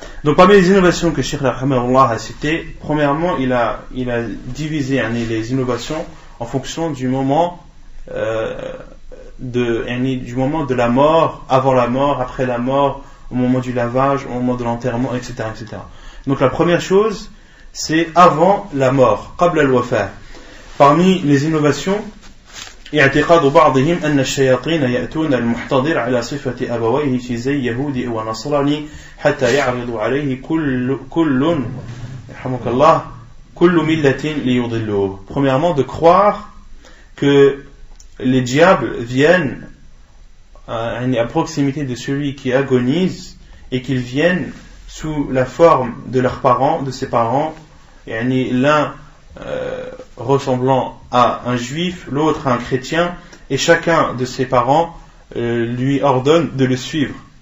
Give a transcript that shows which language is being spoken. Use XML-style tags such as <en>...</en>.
<fr>Donc parmi les innovations que Cheikh Rahimahullah a citées, premièrement, il a divisé les innovations en fonction du moment du moment de la mort, avant la mort, après la mort, au moment du lavage, au moment de l'enterrement, etc., etc. Donc la première chose, c'est avant la mort, qabla al-wafa. Parmi les innovations,</fr> <ar>اعتقاد بعضهم أن الشياطين يأتون المحتضر على صفة أبويه في زي يهودي ونصراني حتى يعرض عليه كل يرحمك الله كل ملة ليضلوه.</ar> <fr>Premièrement, de croire que les diables viennent à proximité de celui qui agonise et qu'ils viennent sous la forme de leurs parents, de ses parents, l'un ressemblant à un juif, l'autre à un chrétien, et chacun de ses parents lui ordonne de le suivre.</fr>